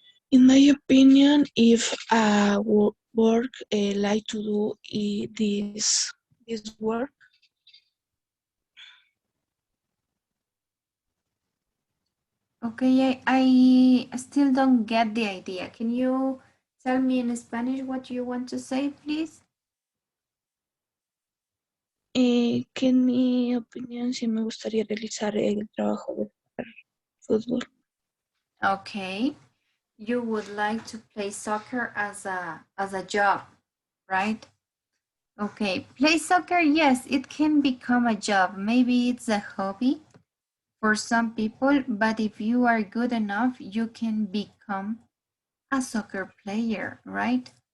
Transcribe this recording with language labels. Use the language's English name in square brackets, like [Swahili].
[English] in my opinion, if work like to do this work, Okay, I still don't get the idea. Can you tell me in Spanish what you want to say, please? [Spanish] que en mi opinión sí me gustaría realizar el trabajo de fútbol. [English] Okay, you would like to play soccer as a job, right? Okay, play soccer, yes, it can become a job. Maybe it's a hobby for some people, but if you are good enough, you can become a soccer player, right?